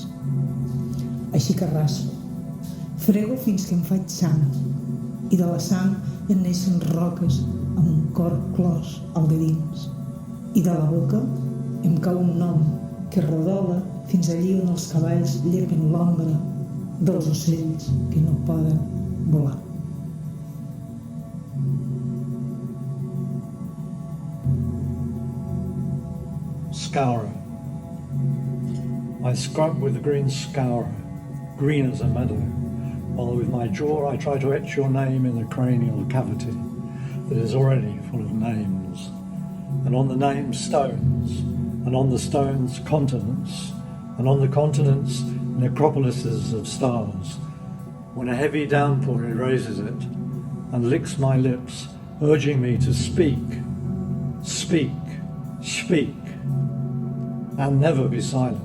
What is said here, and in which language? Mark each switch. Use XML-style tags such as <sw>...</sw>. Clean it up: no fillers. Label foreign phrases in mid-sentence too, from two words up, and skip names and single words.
<ca>Així que raspo, frego fins que em faig sang, i de la sang en neixen roques amb un cor clos al de dins, i de la boca em cau un nom que rodola fins allí on els cavalls lleven l'ombra dels ocells que no poden volar.</ca> <en>Scourer. I scrub with the green scourer, green as a meadow, while with my jaw I try to etch your name in the cranial cavity that is already full of names, and on the names stones, and on the stones continents, and on the continents necropolises of stars, when a heavy downpour erases it and licks my lips, urging me to speak, speak, speak, and never be silent.</en>